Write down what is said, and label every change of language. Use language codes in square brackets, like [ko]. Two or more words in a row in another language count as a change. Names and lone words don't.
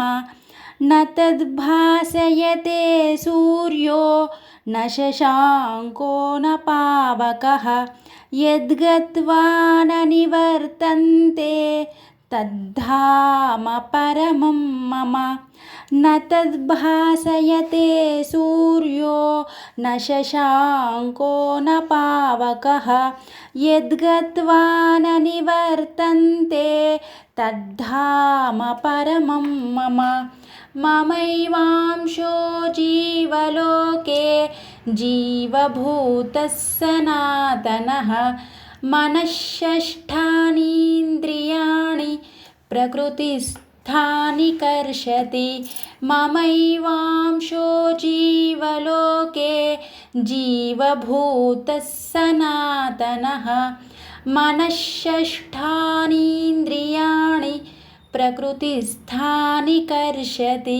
[sa] న తద్భాసయతే సూర్యో న శశాంకో న పావకః యద్గత్వా న నివర్తంతే తద్ధామ పరమం మమ. న తద్భాసయతే సూర్యో న శశాంకో న పావకః యద్గత్వా న నివర్తంతే తద్ధామ పరమం మమ. మమైవాంశో జీవలోకే జీవభూతః సనాతనః మనఃషష్ఠానీంద్రియాణి ప్రకృతిస్థాని కర్షతి. మమైవాంశో జీవలోకే జీవభూతః సనాతనః మనఃషష్ఠానీంద్రియాణి ప్రకృతిస్థాని కర్షతి.